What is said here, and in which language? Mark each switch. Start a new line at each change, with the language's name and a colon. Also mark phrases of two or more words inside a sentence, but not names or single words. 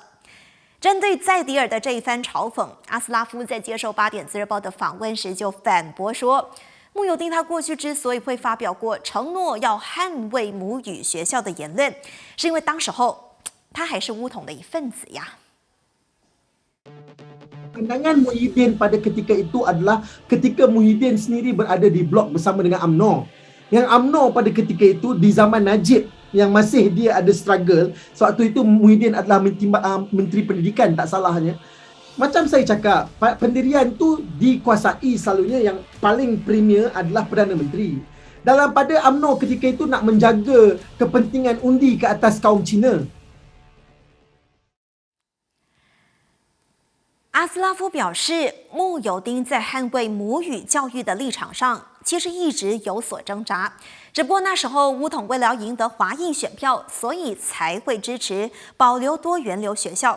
Chinese: 针对在迪尔的这一番嘲讽，阿斯拉夫在接受8点自日报的访问时就反驳说，慕尤丁他过去之所以会发表过承诺要捍卫母语学校的言论，是因为当时候他还是巫统的一份子呀。
Malay: Pandangan Muhyiddin pada ketika itu adalah ketika Muhyiddin sendiri berada di blok bersama dengan UMNO. Yang UMNO pada ketika itu di zaman Najib yang masih dia ada struggle, sewaktu itu Muhyiddin adalah Menteri Pendidikan tak salahnya. Macam saya cakap, pendirian tu dikuasai selalunya yang paling premier adalah Perdana Menteri. Dalam pada UMNO ketika itu nak menjaga kepentingan undi ke atas kaum Cina.
Chinese: 阿斯拉夫表示，慕尤丁在捍卫母语教育的立场上，其实一直有所挣扎。只不过那时候巫统为了要赢得华裔选票，所以才会支持保留多元流学校。